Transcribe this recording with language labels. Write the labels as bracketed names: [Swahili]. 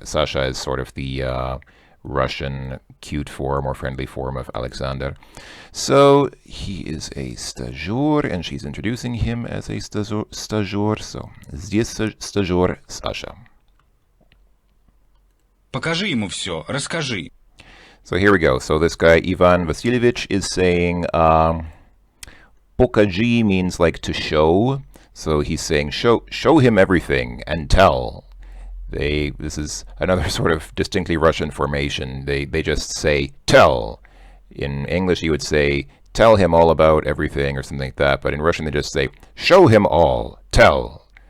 [English] Sasha is sort of the Russian cute form or friendly form of Alexander. So he is a stagior, and she's introducing him as a stagior. [Russian] So здесь стажер Sasha. Покажи ему все, расскажи. [English] So here we go. So this guy, Ivan Vasilievich, is saying покажи means like to show. So he's saying show him everything and tell. This is another sort of distinctly Russian formation. They just say tell. In English you would say tell him all about everything or something like that, but in Russian they just say show him all, tell.